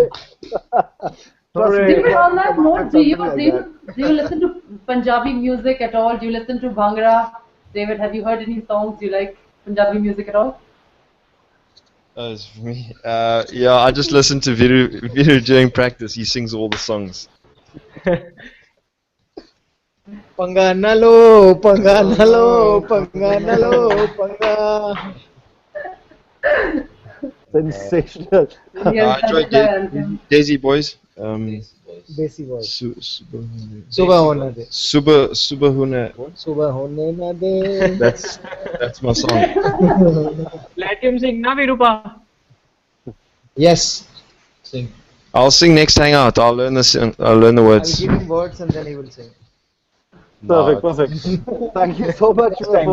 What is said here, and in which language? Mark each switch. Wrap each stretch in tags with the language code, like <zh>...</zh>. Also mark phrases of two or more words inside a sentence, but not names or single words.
<en>David, on that note, do you Something do you do you listen to Punjabi music at all? Do you listen to Bhangra? David, have you heard any songs? Do you like Punjabi music at all? As for me, yeah, I just listen to Viru during practice. He sings all the songs.</en> <pa>Panga nalo, panga nalo, panga nalo, panga.</pa> <en>Sensational. Yes, I enjoy that's the anthem. Daisy Boys. Desi voice.</en> <hi>Subah hone de. Huna. Subah hone na de.</hi> <en>That's my song. Let him sing, na Virupa? Yes. Sing. I'll sing next Hangout. I'll learn the I'll words. give him words and then he will sing. Perfect, perfect. Thank you so much for</en>